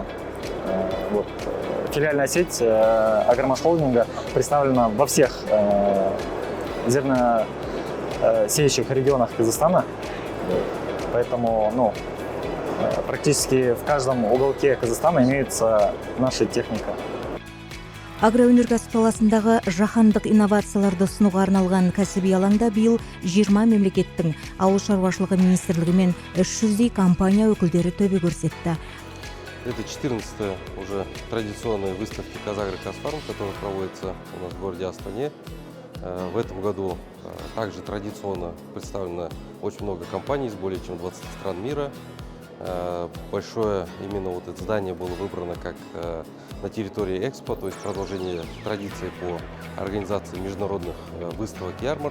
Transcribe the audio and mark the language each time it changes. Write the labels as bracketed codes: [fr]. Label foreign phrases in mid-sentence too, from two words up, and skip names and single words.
[ru] Филиальная сеть Агромаш холдинга представлена во всех зерносеющих регионах Казахстана. Поэтому практически в каждом уголке Казахстана имеется наша техника. [kk] Агроөнеркәсіп саласындағы жаһандық инновацияларды ұсынуға арналған кәсіби алаңда биыл 20 мемлекеттің ауыл шаруашылығы министрлігі мен 300-дей компания өкілдері төбе көрсетті. [ru] Это 14-я уже традиционная выставка Казагро Казфарм, которая проводится у нас в городе Астане. В этом году также традиционно представлено очень много компаний из более чем 20 стран мира. Большое именно это здание было выбрано как на территории Экспо, то есть продолжение традиции по организации международных выставок и ярмарок.